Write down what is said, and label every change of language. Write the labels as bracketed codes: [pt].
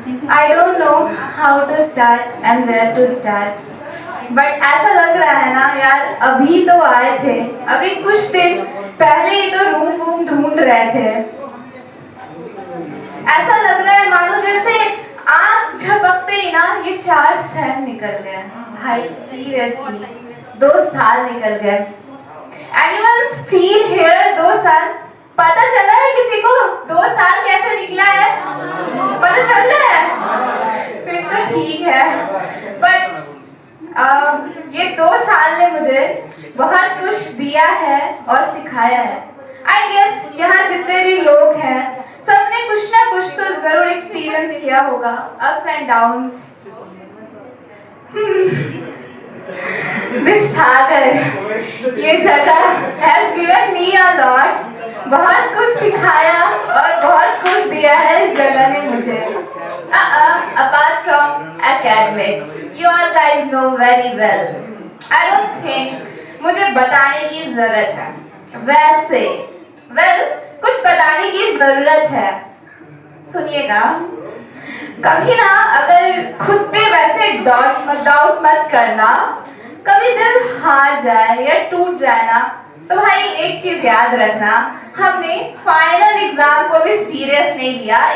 [en] I don't know how to start and where to start. [hi] But ऐसा लग रहा है ना यार, अभी तो आए थे, अभी कुछ दिन पहले ही तो रूम वूम ढूंढ रहे थे। ऐसा लग रहा है मानो जैसे आँख झपकते ही ना ये 4 साल निकल गए। भाई सीरियसली 2 साल निकल गए। [en] Anyone's feel here 2 साल? [hi] पता चला है किसी को 2 साल कैसे निकला है? पता चल रहा है? फिर तो ठीक है। But ये 2 साल ने मुझे बहुत कुछ दिया है और सिखाया है। [en] I guess [hi] यहाँ जितने भी लोग हैं सबने कुछ ना कुछ तो जरूर एक्सपीरियंस किया होगा, अप्स एंड डाउन्स। दिस सागर, ये जगह [en] has given me a lot, [hi] बहुत कुछ सिखाया और बहुत कुछ दिया है इस जगह ने मुझे। [en] Apart from academics, you all guys know very well. I don't think [hi] मुझे बताने की जरूरत है। वैसे कुछ बताने की जरूरत है। सुनिएगा, कभी ना अगर खुद पे वैसे डाउट मत करना, कभी दिल हार जाए या टूट जाए ना, तो भाई एक चीज याद रखना, हमने फाइनल एग्जाम को भी सीरियस नहीं लिया।